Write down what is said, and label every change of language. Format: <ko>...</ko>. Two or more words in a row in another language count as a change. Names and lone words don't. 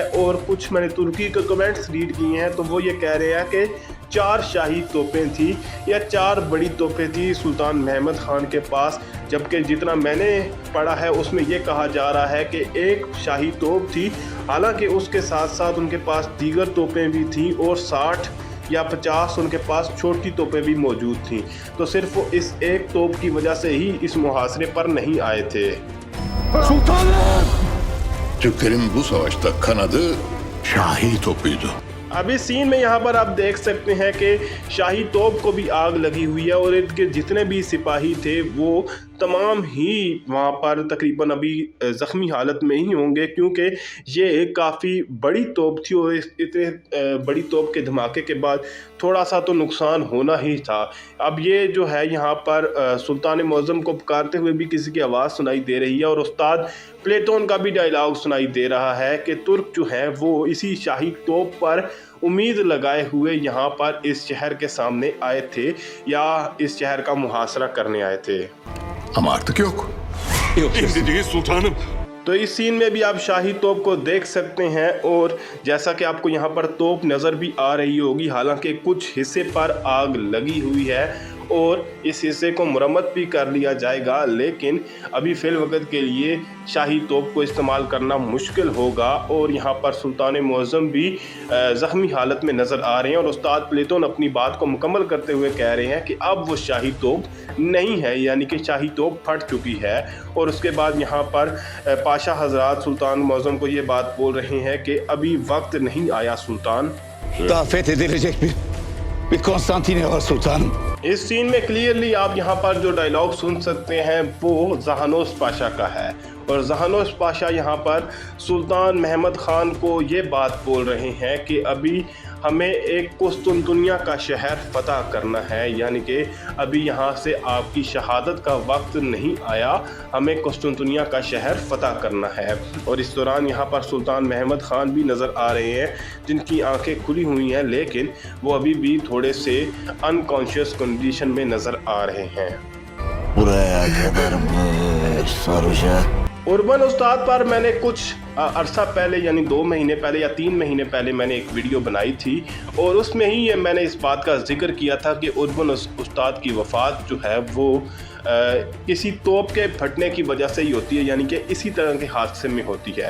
<ur>اور کچھ میں نے ترکی کے</ur> <en>comments read</en> <ur>کیے ہیں تو وہ یہ کہہ رہے ہیں کہ 4 شاہی توپیں تھی یا 4 بڑی توپیں تھی سلطان محمد خان کے پاس، جبکہ جتنا میں نے پڑھا ہے اس میں یہ کہا جا رہا ہے کہ ایک شاہی توپ تھی. حالانکہ اس کے ساتھ ساتھ ان کے پاس دیگر توپیں بھی تھیں اور 60 یا 50 ان کے پاس چھوٹی توپیں بھی موجود تھیں. تو صرف وہ اس ایک توپ کی وجہ سے ہی اس محاصرے پر نہیں آئے تھے.</ur> <tr>Türklerin bu savaşta kanadı Şahi topuydu.</tr> <ur>ابھی سین میں یہاں پر آپ دیکھ سکتے ہیں کہ شاہی توپ کو بھی آگ لگی ہوئی ہے اور ان کے جتنے بھی سپاہی تھے وہ تمام ہی وہاں پر تقریباً ابھی زخمی حالت میں ہی ہوں گے، کیونکہ یہ کافی بڑی توپ تھی اور اتنے بڑی توپ کے دھماکے کے بعد تھوڑا سا تو نقصان ہونا ہی تھا. اب یہ جو ہے یہاں پر سلطان معظم کو پکارتے ہوئے بھی کسی کی آواز سنائی دے رہی ہے اور استاد پلاتون کا بھی ڈائیلاگ سنائی دے رہا ہے کہ ترک جو ہیں وہ اسی شاہی توپ پر امید لگائے ہوئے یہاں پر اس شہر کے سامنے آئے تھے یا اس شہر کا محاصرہ کرنے آئے تھے.</ur> <tr>Ama artık yok. Şimdi değil sultanım.</tr> <ur>تو اس سین میں بھی آپ شاہی توپ کو دیکھ سکتے ہیں اور جیسا کہ آپ کو یہاں پر توپ نظر بھی آ رہی ہوگی، حالانکہ کچھ حصے پر آگ لگی ہوئی ہے اور اس حصے کو مرمت بھی کر لیا جائے گا، لیکن ابھی فی الوقت کے لیے شاہی توپ کو استعمال کرنا مشکل ہوگا. اور یہاں پر سلطان معظم بھی زخمی حالت میں نظر آ رہے ہیں اور استاد پلاتون اپنی بات کو مکمل کرتے ہوئے کہہ رہے ہیں کہ اب وہ شاہی توپ نہیں ہے، یعنی کہ شاہی توپ پھٹ چکی ہے. اور اس کے بعد یہاں پر پاشا حضرات سلطان معظم کو یہ بات بول رہے ہیں کہ ابھی وقت نہیں آیا سلطان.</ur> <tr>Daha fethedilecek bir Konstantine var sultanım.</tr> <ur>اس سین میں کلیئرلی آپ یہاں پر جو ڈائیلاگ سن سکتے ہیں وہ جہانوس پاشا کا ہے اور جہانوس پاشا یہاں پر سلطان محمد خان کو یہ بات بول رہے ہیں کہ ابھی ہمیں ایک قسطنطنیہ کا شہر فتح کرنا ہے، یعنی کہ ابھی یہاں سے آپ کی شہادت کا وقت نہیں آیا، ہمیں قسطنطنیہ کا شہر فتح کرنا ہے. اور اس دوران یہاں پر سلطان محمد خان بھی نظر آ رہے ہیں جن کی آنکھیں کھلی ہوئی ہیں، لیکن وہ ابھی بھی تھوڑے سے</ur> <en>unconscious condition</en> <ur>میں نظر آ رہے ہیں.</ur> <tr>Buraya kadarmış sarıca.</tr> <ur>اربن استاد پر میں نے کچھ عرصہ پہلے یعنی 2 مہینے پہلے یا 3 مہینے پہلے میں نے ایک ویڈیو بنائی تھی اور اس میں ہی میں نے اس بات کا ذکر کیا تھا کہ اربن استاد کی وفات جو ہے وہ کسی توپ کے پھٹنے کی وجہ سے ہی ہوتی ہے، یعنی کہ اسی طرح کے حادثے میں ہوتی ہے.</ur>